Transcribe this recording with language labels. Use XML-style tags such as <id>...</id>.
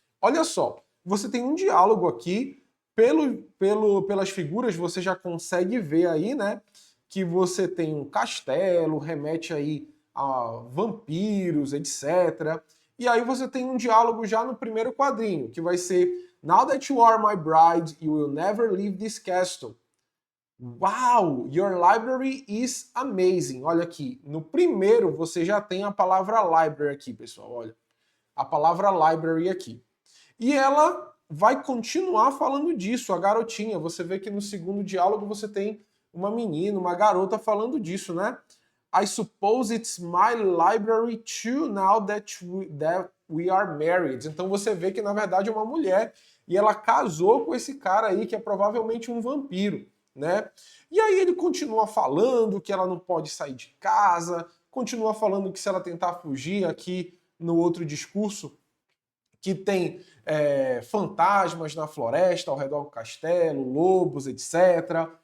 <pt>Olha só, você tem um diálogo aqui, pelas figuras você já consegue ver aí, né, que você tem um castelo, remete aí a vampiros, etc. E aí você tem um diálogo já no primeiro quadrinho, que vai ser</pt> <en>Now that you are my bride, you will never leave this castle. Wow, your library is amazing.</en> <pt>Olha aqui, no primeiro você já tem a palavra library aqui, pessoal, olha. A palavra library aqui. E ela vai continuar falando disso, a garotinha. Você vê que no segundo diálogo você tem uma menina, uma garota falando disso, né?</pt> <en>I suppose it's my library too now that we are married.</en> <pt>Então você vê que na verdade é uma mulher e ela casou com esse cara aí que é provavelmente um vampiro, né? E aí ele continua falando que ela não pode sair de casa, continua falando que se ela tentar fugir aqui no outro discurso, que tem fantasmas na floresta, ao redor do castelo, lobos, etc.</pt>